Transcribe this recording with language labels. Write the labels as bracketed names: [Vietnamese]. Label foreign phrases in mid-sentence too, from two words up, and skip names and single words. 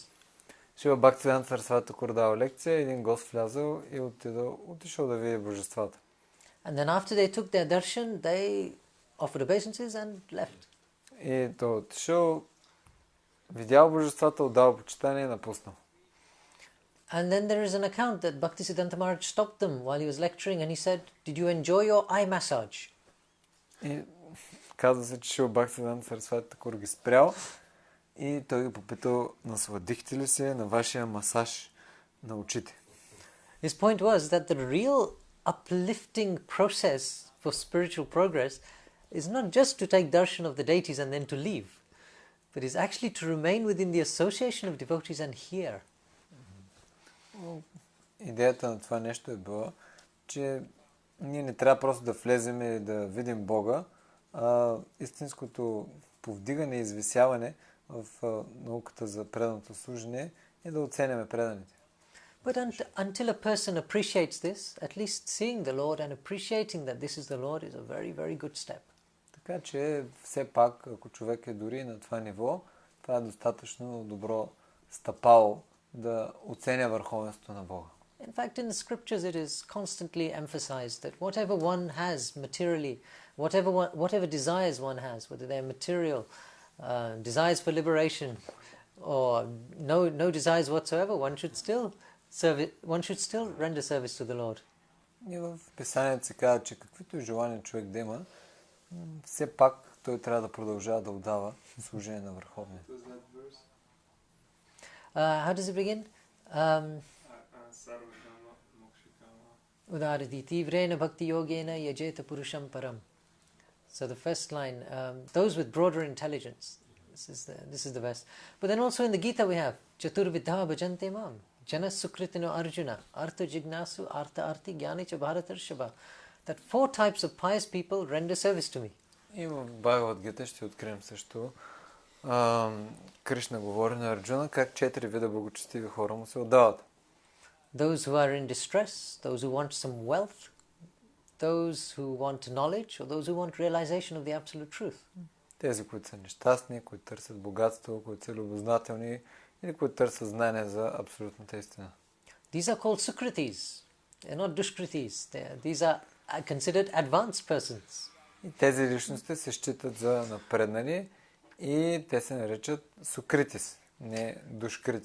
[Bulgarian] Шрила Бхактисиданта Сарасвати Такур дава лекция, един гост влязъл и отишъл да види божествата. [English] And then after they took their darshan, they offered obeisances and left. [Bulgarian] И той отишъл, видял божествата, отдал почитание и напуснал. [English] And then there is an account that Bhaktisiddhanta Maharaj stopped them while he was lecturing and he said, "Did you enjoy your eye massage?" [Bulgarian] И казва се, че Шрила Бхактисиданта Сарасвати Такур ги спрял и той ги попитал, насладихте ли се на вашия масаж на очите? [English] His point was that the real uplifting process for spiritual progress is not just to take darshan of the deities and then to leave, but is actually to remain within the association of devotees and hear. [Bulgarian] Идеята на това нещо е била, че ние не трябва просто да влезем и да видим Бога, а истинското повдигане и извисяване в науката за преданото служение е да оценяме преданите. [English] But until a person appreciates this, at least seeing the Lord and appreciating that this is the Lord is a very, very good step. [Bulgarian] Така че все пак, ако човек е дори на това ниво, това е достатъчно добро стъпало да оценя върховенството на Бога. [English] In fact, in the scriptures it is constantly emphasized that whatever one has materially, whatever desires one has, whether they're material, desires for liberation, or no desires whatsoever, one should still render service to the Lord. [Bulgarian] И в Писанието се казва, че каквито и желания човек да има, все пак той трябва да продължава да отдава служение на Върховния. [English] How does it begin? [Sanskrit] उदारधीः तीव्रेण भक्तियोगेन यजेत पुरुषं परम्. [English] So the first line, those with broader intelligence. This is the best. But then also in the Gita we have [Sanskrit] चतुर्विधा भजन्ते माम्. जनाः सुकृतिनोऽर्जुन. अर्थ जिज्ञासु, अर्थ आर्ति, ज्ञानी च भरतर्षभ. [English] That 4 types of pious people render service to me. [Bulgarian] И в Бхагавад-гита ще открием също. Кришна говори на Арджуна как 4 вида благочестиви хора му се отдават. [English] Those who are in distress, those who want some wealth, those who want knowledge, or those who want realization of the absolute truth. [Bulgarian] Тези, които са нещастни, които търсят богатство, които са любознателни или които търсят знание за абсолютната истина. [English] These are called Sukritis. They're not Dushkritis. These are considered advanced persons. [Bulgarian] И тези личности се считат за напреднали и те се наричат Сукритис, не Душкритис.